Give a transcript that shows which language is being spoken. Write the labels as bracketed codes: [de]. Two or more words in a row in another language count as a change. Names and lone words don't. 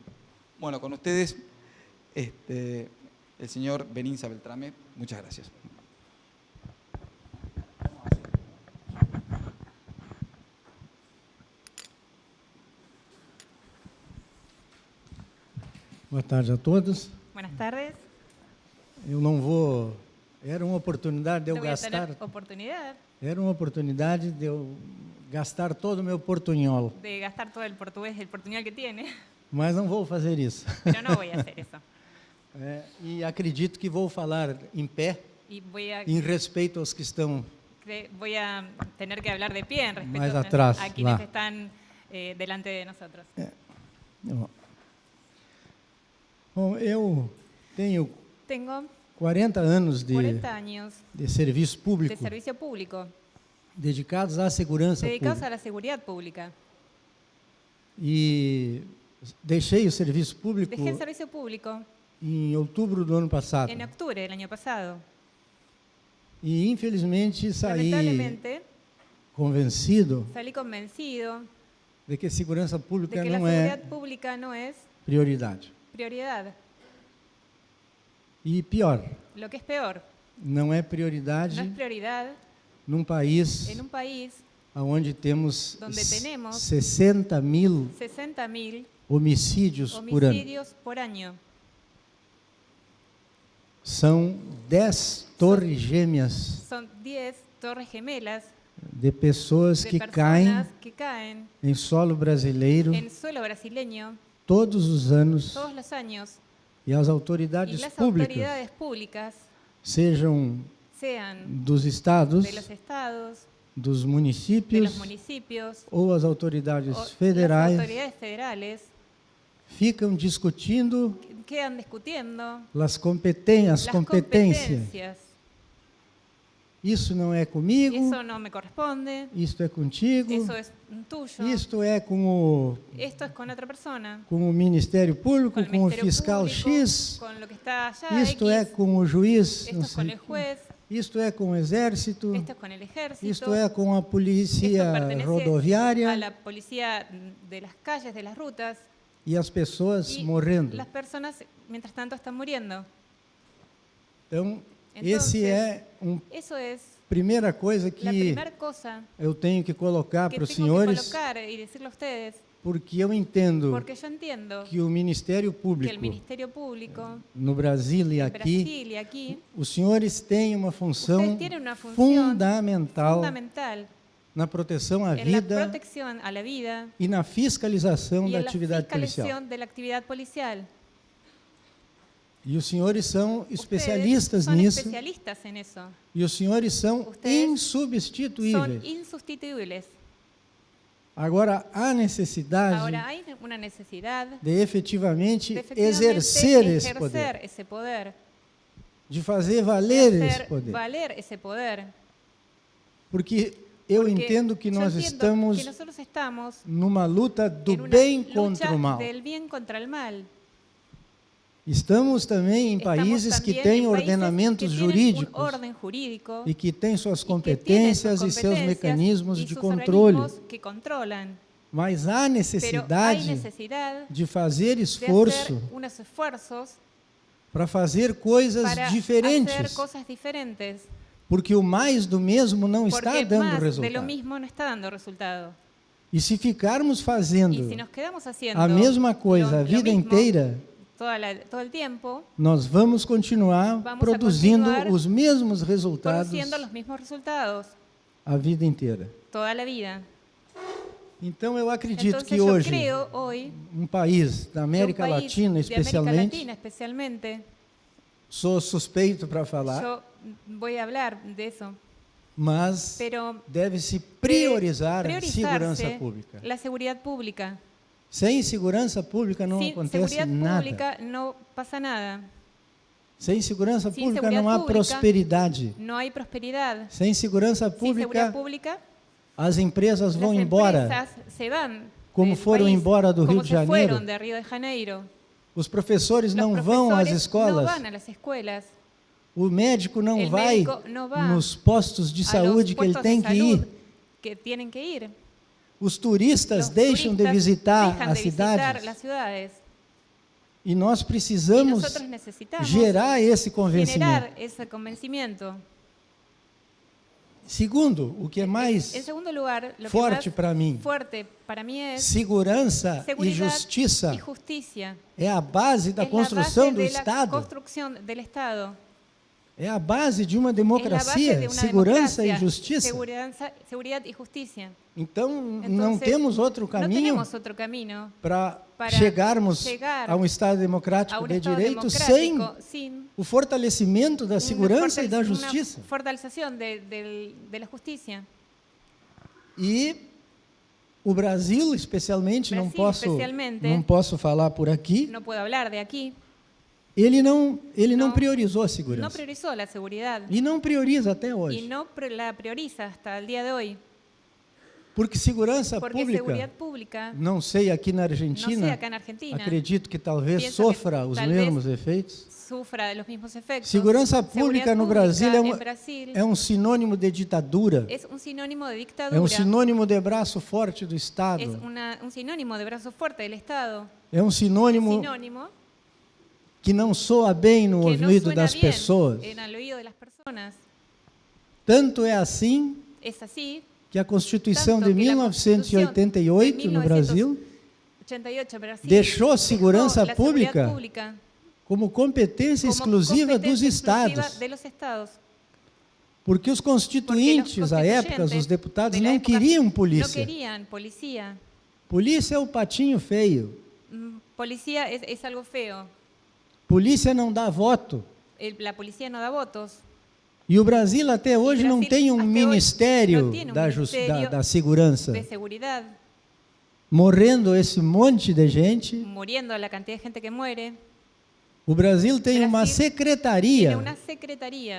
[es] Bueno, con ustedes, el señor Beninza Beltrame. Muchas gracias. [pt] Boa tarde a todos. [es] Buenas tardes. [pt] Eu não vou... Era uma oportunidade de eu [es] No voy a gastar... tener oportunidad [pt] Era uma oportunidade de eu gastar todo o meu portunhol. [es] de gastar todo el portuñol que tiene, [pt] Mas não vou fazer isso. [es] pero no voy a hacer eso. [pt] E acredito que vou falar em pé, [es] Y voy a, [pt] em respeito aos que estão... [es] voy a tener que hablar de pie en Más respeto atrás, a quienes va. están delante de nosotros. [pt] Bom, eu tenho [es] Tengo [pt] 40 anos [es] 40 años [pt] de serviço [es] de [pt] público [es] servicio público [pt] dedicados à segurança [es] dedicados [pt] pública. [es] a la seguridad pública. [pt] E deixei o serviço público [es] Dejé el servicio público [pt] em outubro do ano passado. [es] en octubre del año pasado. [pt] E, infelizmente, saí [es] Lamentablemente, [pt] convencido [es] salí convencido [pt] de que segurança [es] de [pt] pública [es] que la [pt] não é [es] seguridad pública no es [pt] prioridade. [es] prioridad. [pt] E pior, [es] Lo que es peor, [pt] não é [es] no [pt] prioridade [es] es prioridad [pt] num país [es] en un país [pt] onde temos [es] donde tenemos [pt] 60.000 [es] 60.000 [pt] homicídios por ano. [es] homicidios por año. [pt] São 10 torres gêmeas [es] Son 10 torres gemelas [pt] de pessoas [es] de [pt] que [es] personas que caen [pt] em solo brasileiro [es] en suelo brasileño [pt] todos os anos, [es] todos los años, [pt] e as [es] y [pt] autoridades [es] las [pt] públicas, [es] autoridades públicas, [pt] sejam [es] sean [pt] dos estados, [es] de los estados, [pt] dos [es] de [pt] municípios [es] los municipios [pt] ou as autoridades [es] o las [pt] federais, [es] autoridades federales, [pt] ficam discutindo [es] quedan discutiendo [pt] as [es] las [pt] competências. [es] competencias. [pt] Isso não é comigo, [es] Eso no me corresponde, [pt] isto é contigo, [es] eso es tuyo, [pt] isto é com [es] esto es con otra persona, [pt] o Ministério Público, [es] con el [pt] com o [es] Ministerio fiscal Público, X, con lo que está allá, [pt] isto é X, com o juiz, [es] esto [pt] não [es] es con [pt] sei, [es] el juez, [pt] isto é com o Exército, [es] esto es con el ejército, [pt] isto é com a [es] esto [pt] Polícia [es] pertenece a [pt] Rodoviária [es] la policía de las calles, de las rutas, [pt] e as pessoas [es] y [pt] morrendo. [es] las personas mientras tanto están muriendo. [pt] Então, [es] Entonces, [pt] esse é [es] Eso es [pt] primeira coisa [es] la [pt] que [es] primera cosa [pt] eu tenho que colocar [es] que [pt] para os [es] tengo que [pt] senhores, [es] colocar y decirle a ustedes, [pt] porque eu entendo [es] porque yo entiendo [pt] que o Ministério [es] que el [pt] Público [es] Ministerio Público [pt] no Brasil e [es] en [pt] aqui, [es] Brasil y aquí, [pt] os senhores têm uma função [es] ustedes tienen una función [pt] fundamental [es] fundamental [pt] na proteção à [es] en la [pt] vida [es] protección a la vida [pt] e na fiscalização [es] y [pt] da [es] en la [pt] atividade policial. [es] fiscalización de la actividad policial. [pt] E os senhores são [es] Ustedes [pt] especialistas [es] son [pt] nisso, [es] especialistas en eso. [pt] e os senhores são [es] Ustedes Son [pt] insubstituíveis. [es] insustituibles. [pt] Agora, há necessidade [es] Ahora hay una necesidad [pt] de efetivamente [es] de efectivamente [pt] exercer esse poder, [es] ejercer ese poder, [pt] de fazer [es] de [pt] valer esse [es] hacer [pt] poder. [es] valer ese poder. [pt] Porque eu [es] Porque [pt] entendo que [es] yo [pt] nós [es] entiendo [pt] estamos [es] que nosotros estamos [pt] numa luta do [es] en una [pt] bem [es] lucha [pt] contra o mal. [es] del bien contra el mal. [pt] Estamos também em [es] Estamos [pt] países que [es] también [pt] têm [es] en países [pt] ordenamentos [es] que tienen [pt] jurídicos [es] un orden jurídico [pt] e que têm suas [es] y que tienen sus [pt] competências e seus [es] competencias [pt] mecanismos [es] y [pt] de [es] sus [pt] controle. [es] organismos que controlan. [pt] Mas há [es] Pero hay [pt] necessidade [es] necesidad [pt] de fazer [es] de [pt] esforço [es] hacer unos esfuerzos [pt] para fazer coisas [es] para hacer [pt] diferentes, [es] cosas diferentes. [pt] porque o mais do mesmo não está [es] Porque [pt] dando [es] más de lo [pt] resultado. [es] mismo no está dando resultado. [pt] E se ficarmos [es] Y [pt] fazendo [es] si nos quedamos haciendo [pt] a mesma coisa a [es] lo [pt] vida [es] mismo [pt] inteira, [es] todo el tiempo, [pt] nós vamos continuar [es] Vamos a [pt] produzindo [es] continuar [pt] os mesmos resultados [es] produciendo los mismos resultados [pt] a vida inteira. [es] toda la vida. [pt] Então eu acredito [es] Entonces [pt] que [es] yo [pt] hoje [es] creo hoy [pt] país da [es] que un [pt] América [es] país [pt] Latina [es] de América [pt] especialmente, [es] Latina especialmente, [pt] sou suspeito para falar, [es] yo voy a hablar de eso, [pt] mas [es] pero [pt] deve-se priorizar a [es] priorizarse [pt] segurança pública. [es] la seguridad pública. [pt] Sem segurança pública não [es] Sin [pt] acontece [es] seguridad [pt] nada. [es] pública no pasa nada. [pt] Sem segurança [es] Sin [pt] pública [es] seguridad [pt] não há [es] pública, [pt] prosperidade. [es] No hay prosperidad. [pt] Sem segurança [es] Sin seguridad [pt] pública, [es] pública, [pt] as empresas vão [es] las [pt] embora, [es] empresas se van [pt] como [es] del [pt] foram [es] país, [pt] embora do Rio [es] como [pt] de [es] se [pt] Janeiro. [es] fueron de Río de Janeiro. [pt] os professores [es] Los [pt] não vão às [es] profesores [pt] escolas, [es] no van a las escuelas. [pt] o médico não [es] El [pt] vai [es] médico no va [pt] nos postos de [es] a los [pt] saúde que ele [es] puestos [pt] tem [es] de [pt] que [es] salud [pt] ir. [es] que tienen que ir. [pt] Os turistas [es] Los [pt] deixam de [es] turistas [pt] visitar [es] dejan [pt] as [es] de visitar [pt] cidades. [es] las ciudades. [pt] E nós [es] Y [pt] precisamos [es] nosotros necesitamos [pt] gerar esse convencimento. [es] generar ese convencimiento. [pt] Segundo, o que é [es] En [pt] mais [es] segundo lugar, lo [pt] forte [es] que [pt] para mim, [es] más fuerte para mí es [pt] segurança e [es] seguridad [pt] justiça [es] y justicia. [pt] é a base da [es] Es la [pt] construção [es] base [pt] do [es] de la [pt] Estado. [es] construcción del Estado. [pt] É a base de uma [es] Es la base [pt] democracia, [es] de una [pt] segurança e [es] democracia, [pt] justiça. [es] seguridad y justicia. [pt] Então, não [es] Entonces, [pt] temos outro [es] no [pt] caminho [es] tenemos otro camino [pt] para [es] para [pt] chegarmos [es] chegar [pt] a um Estado [es] a [pt] democrático [es] un [pt] de [es] Estado [pt] direito sem [es] democrático sin [pt] o fortalecimento da segurança e da justiça. [es] una fortalecización de la justicia. [pt] E o Brasil, especialmente, não [es] Brasil, especialmente, [pt] posso falar por aqui, [es] No puedo hablar de aquí. [pt] ele não [es] No- [pt] priorizou a [es] No [pt] segurança. [es] priorizó la seguridad [pt] E não prioriza até [es] y [pt] hoje. [es] no la prioriza hasta el día de hoy. [pt] Porque segurança [es] Porque seguridad [pt] pública, [es] pública, [pt] não sei aqui na [es] no sé [pt] Argentina, [es] acá en Argentina, [pt] acredito que talvez [es] Pienso que [pt] sofra os [es] tal [pt] mesmos efeitos. [es] sufra de los mismos efectos. [pt] Segurança pública [es] Seguridad [pt] no [es] pública [pt] Brasil [es] en Brasil [pt] é um sinônimo de ditadura, [es] es un sinónimo de [pt] é [es] dictadura. [pt] um sinônimo de braço forte do [es] Es [pt] Estado, [es] un sinónimo de brazo fuerte del Estado. [pt] é um sinônimo [es] Sinónimo [pt] que não soa bem no [es] que no [pt] ouvido [es] suena [pt] das [es] bien [pt] pessoas. [es] en el oído de las personas. [pt] Tanto é assim [es] Es así. [pt] que a Constituição [es] Tanto [pt] de [es] que la [pt] 1988 no Brasil [es] 88 Brasil [pt] deixou a [es] dejó [pt] segurança [es] la seguridad [pt] pública [es] pública [pt] como competência [es] como [pt] exclusiva dos [es] competencia exclusiva [pt] estados. [es] de los estados. [pt] Porque os constituintes, à época, os deputados, [es] de la [pt] não [es] época [pt] queriam [es] No [pt] polícia. [es] querían policía. [pt] Polícia é o patinho feio. [es] Policía es algo feo. [pt] Polícia não dá voto. [es] La policía no da votos. [pt] E o Brasil até hoje não [es] Brasil, [pt] tem um até hoje, ministério não tem um da ministério segurança. [es] De seguridad, [pt] Morrendo esse monte de gente. [es] muriendo la cantidad de gente que muere. [pt] O Brasil tem uma [es] Brasil [pt] secretaria, [es] Tiene una secretaría